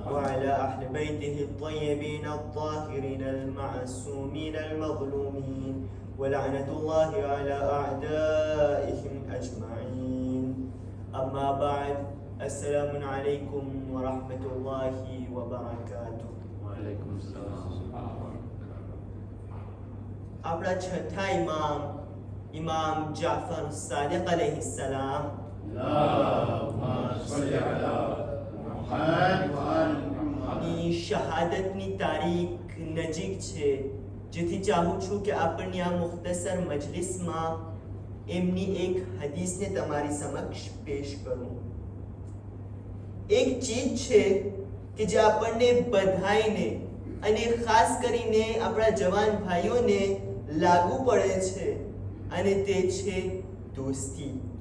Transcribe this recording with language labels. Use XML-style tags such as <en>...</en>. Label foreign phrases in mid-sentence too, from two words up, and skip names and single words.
<ar>وعلى أهل بيته الطيبين الطاهرين المعصومين المظلومين ولعنة الله على أعدائهم أجمعين. أما بعد، السلام عليكم ورحمة الله وبركاته. وعليكم السلام.</ar> <gu>આપણા છઠ્ઠા ઇમામ જાફર સાદિક અલૈહિસ્સલામ</gu> <ar>اللهم صل على محمد وآل محمد</ar> <gu>ની શહાદતની તારીખ નજીક છે, જેથી ચાહું છું કે આપણી આ મુખ્તસર મજલિસમાં એમની એક હદીસને તમારી સમક્ષ પેશ કરું. એક ચીજ છે કે જે આપણને બધાઈને અને ખાસ કરીને આપણા જવાન ભાઈઓને લાગુ પડે છે, અને તે છે દોસ્તી.</gu>